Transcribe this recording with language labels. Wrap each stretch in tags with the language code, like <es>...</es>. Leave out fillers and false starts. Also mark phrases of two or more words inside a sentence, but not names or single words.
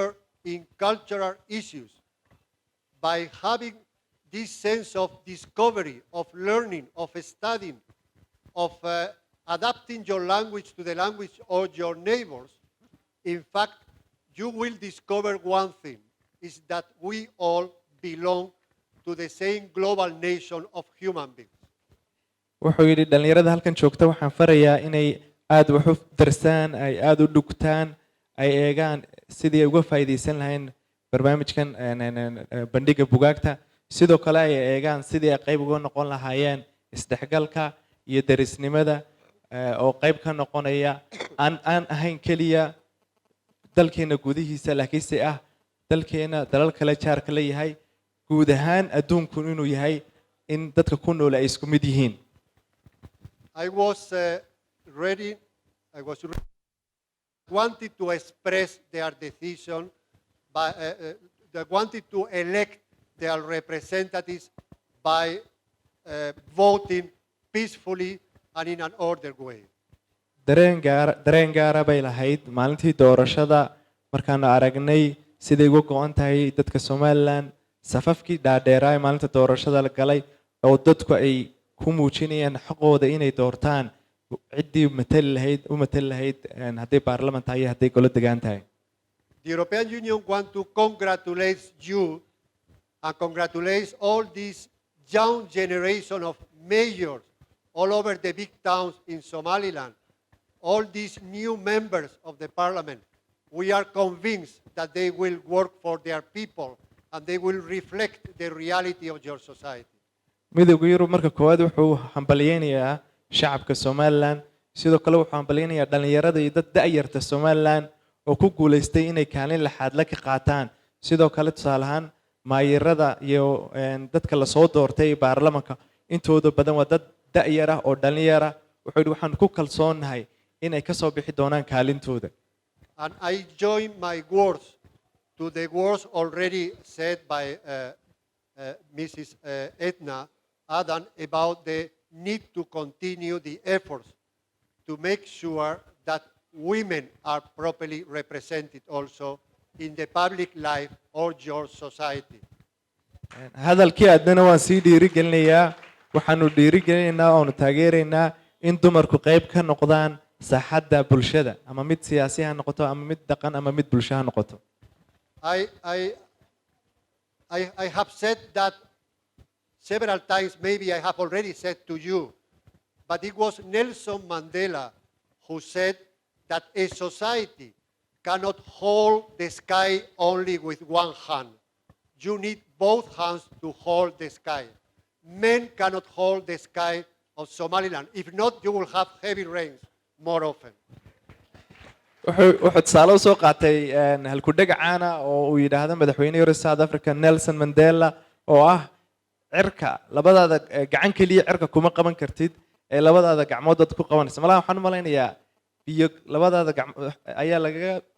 <en>in cultural issues, by having this sense of discovery, of learning, of studying, of adapting your language to the language of your neighbors, in fact, you will discover one thing, is that we all belong to the same global nation of human beings.</en> <so>wuxuu yidhi dhalinyarada halkan joogta waxaan farayaa inay aad wax u darsaan, ay aad u dhugtaan, ay eegaan sidii ay uga faa'iideysan lahayn barnaamijkan bandhiga buugaagta, sidoo kale ay eegaan sidii ay qayb uga noqon lahaayeen isdhexgalka iyo derisnimada oo qayb ka noqonaya aan ahayn keliya dalkeena gudihiisa laakiinse ah dalkeena dalal kale jaarka la yahay, guud ahaan adduunku inuu yahay in dadka ku nool ay isku mid yihiin.</so> <en>I wanted to express their decision by they wanted to elect their representatives by voting peacefully and in an ordered way.</en> <so>dareen gaara bay lahayd maalintii doorashada markaan aragnay siday uga go'an tahay dadka Somaliland safafkii dhaadheeraa ee maalinta doorashada la galay oo dadku ay ku muujinayaan xaqooda inay doortaan ciddii u matali lahayd haddii baarlamaan tahay iyo haddii golo degaan tahay.</so> <en>The European Union wants to congratulate you and congratulate all this young generation of mayors all over the big towns in Somaliland, all these new members of the parliament. We are convinced that they will work for their people and they will reflect the reality of your society.</en> <so>midowga Yurub marka koowaad wuxuu hambalyeeyaa shacabka Somaliland, sidoo kale wuxuu hambalyeeyaa dhalinyarada iyo dad da'yarta Somaliland oo ku guuleystay inay kaalin laxaad la ka qaataan, sidoo kale tusaale ahaan maayirada iyo dadka la soo doortay baarlamaanka intooda badan waa dad da'yar ah oo dhalinyar ah. wuxuu yidhi waxaan ku kalsoonahay inay ka soo bixi doonaan kaalintooda.</so> <en>And I join my words to the words already said by Mrs. Edna Adan about the need to continue the efforts to make sure that women are properly represented also in the public life or your society.</en> <so>hadalkii aadna waan sii dhiirigelinayaa waxaanu dhiirigelinaynaa oo taageeraynaa in dumarku qayb ka noqdaan saaxadda bulshada ama mid siyaasi ha noqoto ama mid dhaqan ama mid bulsho ha noqoto.</so> <en>I have said that several times, maybe I have already said to you, but it was Nelson Mandela who said that a society cannot hold the sky only with one hand. You need both hands to hold the sky. Men cannot hold the sky of Somaliland. If not, you will have heavy rains more often.</en> <so>wuxuu tusaale u soo qaatay halkudheg caana oo uu yidhaahdo madaxweynihii hore South Africa Nelson Mandela oo ah cirka labadaada gacan kaliya cirka kuma qaban kartid ee labadaada gacmood aad ku qabanayso malaha waxaan u malaynayaa biyo labadaada gacmood ayaa laga</so>